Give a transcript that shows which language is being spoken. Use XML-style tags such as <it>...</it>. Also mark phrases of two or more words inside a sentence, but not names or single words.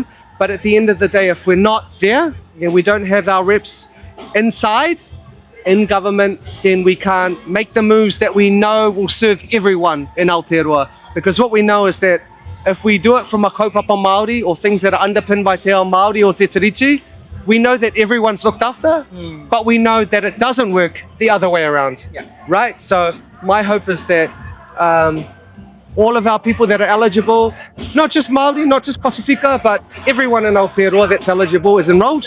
<en>But at the end of the day, if we're not there and we don't have our reps inside in government, then we can't make the moves that we know will serve everyone in Aotearoa. Because what we know is that if we do it from a</en> <mi>kaupapa Māori</mi> <en>or things that are underpinned by</en> <mi>te ao Māori</mi> <en>or</en> <mi>te tiriti,</mi> <en>we know that everyone's looked after, but we know that it doesn't work the other way around, right? So my hope is that all of our people that are eligible, not just Māori, not just Pasifika, but everyone in Aotearoa that's eligible is enrolled.</en>